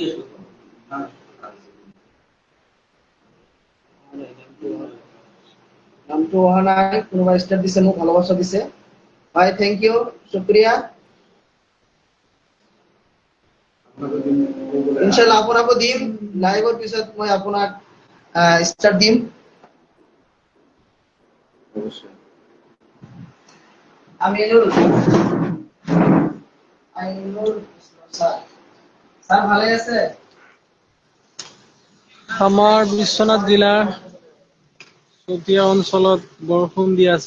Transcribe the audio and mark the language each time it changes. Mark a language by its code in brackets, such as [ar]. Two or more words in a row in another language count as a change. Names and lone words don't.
[as] নামটো অহা নাই, কোনোবা স্টার্ট দিছে, মোক ভালোবাসা দিছে। ভাই [en] thank you, [as] শুক্রিয়া। [ar] إن شاء الله [as] আপোনাকো দিম লাইভৰ পিছত, মই আপোনাক স্টার্ট দিম। আমিনুল স্যার ভালো আছে? আমাৰ বিশ্বনাথ জিলাৰ চতিয়া অঞ্চলত বৰষুণ দি আছে।